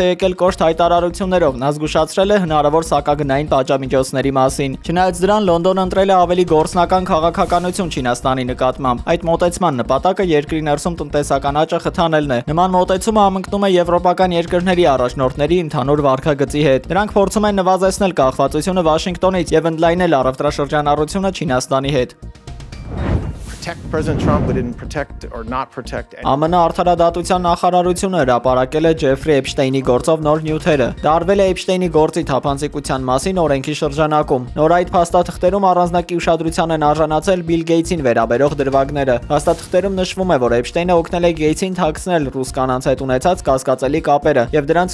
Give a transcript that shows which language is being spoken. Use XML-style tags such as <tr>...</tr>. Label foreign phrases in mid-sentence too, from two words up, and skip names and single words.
<hy>է եկել կոշտ հայտարարություններով։ Նա զգուշացրել է հնարավոր սակագնային պատժամիջոցների մասին։ Չնայած դրան Լոնդոնը ընտրել է ավելի գործնական քաղաքականություն Չինաստանի նկատմամբ։ Այդ մոտեցման նպատակը երկրի ներսում տնտեսական աճը խթանելն է։ Նման մոտեցումը համընկնում է եվրոպական երկրների առաջնորդների ընդհանուր վարքագծի հետ։ Դրանք փորձում են նվազեցնել կախվածությունը Վաշինգտոնից եւ ընդլայնել առևտրաշրջանառությունը Չինաստանի հետ։</hy> <en>President Trump, we didn't protect or not protect.</en> <hy>ԱՄՆ արդարադատության նախարարությունը հրապարակել է Ջեֆրի Էփշտեյնի գործով նոր նյութերը։ Դա արվել է Էփշտեյնի գործի թափանցիկության մասին օրենքի շրջանակում։ Նոր այդ փաստաթղթերում առանձնակի ուշադրության են արժանացել Բիլ Գեյթսին վերաբերող դրվագները։ Փաստաթղթերում նշվում է, որ Էփշտեյնը օգնել է Գեյթսին թաքցնել ռուս կանանց հետ ունեցած կասկածելի կապերը եւ դրանց</hy>